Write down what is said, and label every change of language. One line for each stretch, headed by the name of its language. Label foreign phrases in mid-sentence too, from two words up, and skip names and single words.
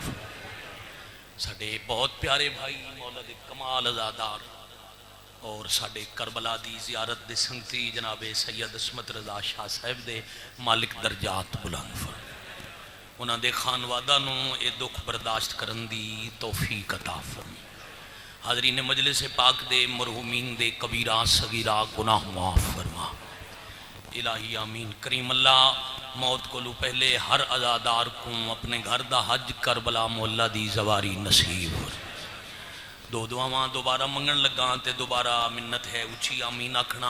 Punjabi: ਸਾਡੇ ਬਹੁਤ ਪਿਆਰੇ ਭਾਈ ਮੌਲਾ ਦੇ ਕਮਾਲ ਅਜ਼ਾਦਾਰ ਔਰ ਸਾਡੇ ਕਰਬਲਾ ਦੀ ਜ਼ਿਆਰਤ ਦੇ ਸੰਗਤੀ ਜਨਾਬ ਸੱਯਦ ਅਸਮਤ ਰਜ਼ਾ ਸ਼ਾਹ ਸਾਹਬ ਦੇ ਮਾਲਿਕ ਦਰਜਾਤ ਬੁਲੰਦ ਫ਼ਰਮਾਏ। ਉਨ੍ਹੋਂ ਨੇ ਦੇ ਖ਼ਾਨਵਾਦਾ ਨੂੰ ਏ ਦੁੱਖ ਬਰਦਾਸ਼ਤ ਕਰਨ ਦੀ ਤੌਫ਼ੀਕ ਅਤਾ ਫ਼ਰਮਾਏ। ਹਾਜ਼ਰੀਨ ਮਜਲਿਸ ਪਾਕ ਦੇ ਮਰਹੂਮੀਨ ਦੇ ਕਬੀਰਾ ਸਗ਼ੀਰਾ ਗੁਨਾਹ ਮਾਫ਼ ਫ਼ਰਮਾ ਇਲਾਹੀ ਆਮੀਨ। ਕਰੀਮ ਅੱਲਾਹ ਮੌਤ ਕੋਲੋਂ ਪਹਿਲੇ ਹਰ ਅਜ਼ਾਦਾਰ ਕੋ ਅਪਣੇ ਘਰ ਦਾ ਹੱਜ ਕਰਬਲਾ ਮੁਹੱਲਾ ਦੀ ਜਵਾਰੀ ਨਸੀਬ ਹੋ। ਦੋ ਦੁਆਵਾਂ ਦੋਬਾਰਾ ਮੰਗਣ ਲੱਗਾ ਤੋ ਦੋਬਾਰਾ ਮਿੰਨਤ ਹੈ ਉੱਚੀ ਆਮੀਨ ਆਖਣਾ।